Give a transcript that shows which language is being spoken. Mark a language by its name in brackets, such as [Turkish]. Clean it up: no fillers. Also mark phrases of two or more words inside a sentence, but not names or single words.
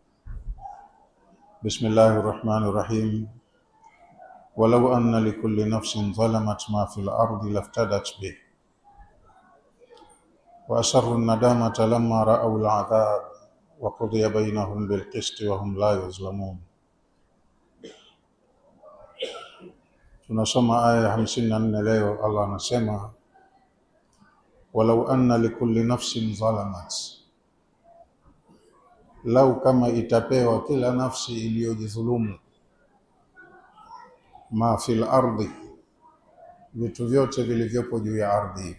[Arabic] بسم الله الرحمن الرحيم. ولو أن لكل نفس ظلمت ما في الأرض لافتدت به وأسروا الندامة لما رأوا العذاب وقضي بينهم بالقسط وهم لا يظلمون. [Swahili] Tunasoma aya ya 54 leo. Allah anasema [Arabic] ولو أن لكل نفس ظلمت, [Swahili] lau kama itapewa kila nafsi iliyojidhulumu, [Arabic] ما في الأرض, [Swahili] vitu vyote vilivyopo juu ya ardhi.